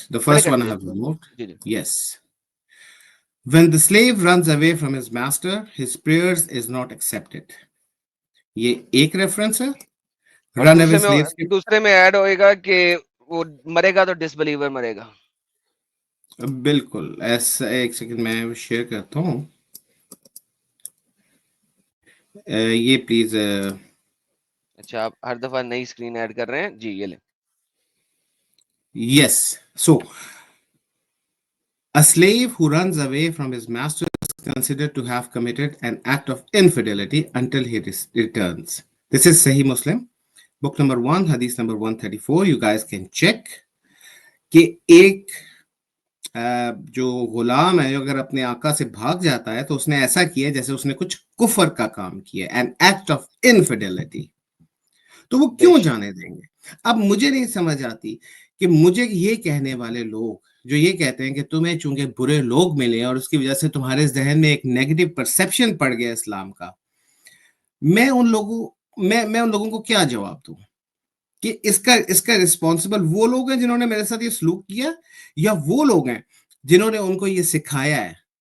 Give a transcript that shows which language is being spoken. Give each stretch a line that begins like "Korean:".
English: The first one I have removed.
Urdu: جی جی.
English: Yes. When the slave runs away from his master, his prayers is not accepted.
Urdu: یہ ایک reference ہے. رن اوے sleeves کے دوسرے میں add ہوئے گا کہ وہ مرے گا تو ڈس بلیور مرے گا. بالکل ایسا, ایک سیکنڈ میں شیئر کرتا ہوں یہ پلیز. اچھا آپ ہر دفعہ نئی اسکرین ایڈ کر رہے ہیں جی, یہ لیں.
English: Yes. So a slave who runs away from his master is considered to have committed an act of infidelity until he returns. This is Sahih Muslim, book number 1, hadith number 134. You guys can check
Urdu: کہ ایک جو غلام ہے اگر اپنے آقا سے بھاگ جاتا ہے تو اس نے ایسا کیا جیسے اس نے کچھ کفر کا کام کیا,
English: an act of infidelity.
Urdu: تو وہ کیوں جانے دیں گے؟ اب مجھے نہیں سمجھ آتی کہ مجھے یہ کہنے والے لوگ جو یہ کہتے ہیں کہ تمہیں چونکہ برے لوگ ملے اور اس کی وجہ سے تمہارے ذہن میں ایک نیگیٹو پرسپشن پڑ گیا اسلام کا, میں ان لوگوں کو کیا جواب دوں کہ اس کا رسپانسبل وہ لوگ ہیں جنہوں نے میرے ساتھ یہ سلوک کیا, یا وہ لوگ ہیں جنہوں نے ان کو یہ سکھایا ہے